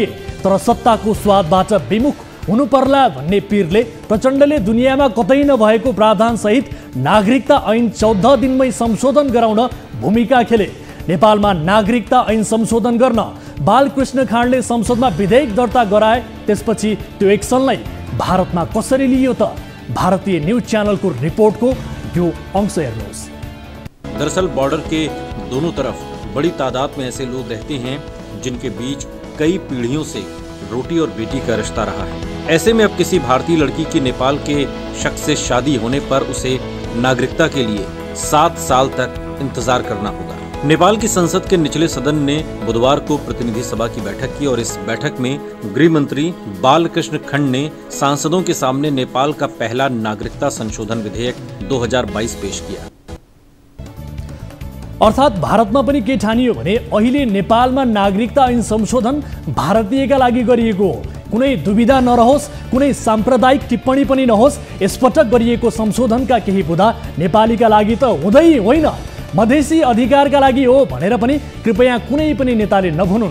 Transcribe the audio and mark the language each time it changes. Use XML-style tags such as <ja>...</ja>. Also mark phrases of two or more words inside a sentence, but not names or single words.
<ne>तर सत्ताको स्वादबाट विमुख हुनु पर्ला भन्ने पीरले प्रचण्डले दुनियाँमा कतै नभएको प्रावधान सहित नागरिकता ऐन 14 दिनमै संशोधन गराउन भूमिका खेले। नेपालमा नागरिकता ऐन संशोधन गर्न बालकृष्ण खाँडले संसदमा विधेयक दर्ता गराए। त्यसपछि त्यो एक्सनलाई भारतमा कसरी लियो त? भारतीय</ne> <en>news channel</en> <ne>को रिपोर्ट को यो अंश हेर्नुहोस्।</ne> <hi>दरअसल बॉर्डर के दोनों तरफ बड़ी तादाद में ऐसे लोग रहते हैं जिनके बीच कई पीढ़ियों से रोटी और बेटी का रिश्ता रहा है। ऐसे में अब किसी भारतीय लड़की की नेपाल के शख्स से शादी होने पर उसे नागरिकता के लिए 7 साल तक इंतजार करना होगा। नेपाल की संसद के निचले सदन ने बुधवार को प्रतिनिधि सभा की बैठक की और इस बैठक में गृह मंत्री बालकृष्ण खंड ने सांसदों के सामने नेपाल का पहला नागरिकता संशोधन विधेयक 2022 पेश किया।</hi> <ne>अर्थात् भारतमा पनि के ठानियो भने अहिले नेपालमा नागरिकता ऐन संशोधन भारतीयका लागि गरिएको हो। कुनै दुविधा नरहोस्, कुनै सांप्रदायिक टिप्पणी पनि नहोस्। यसपटक गरिएको संशोधनका केही बुँदा नेपालीका लागि त हुँदै होइन, मधेसी अधिकारका लागि हो भनेर पनि कृपया कुनै पनि नेताले नभनुन्।</ne>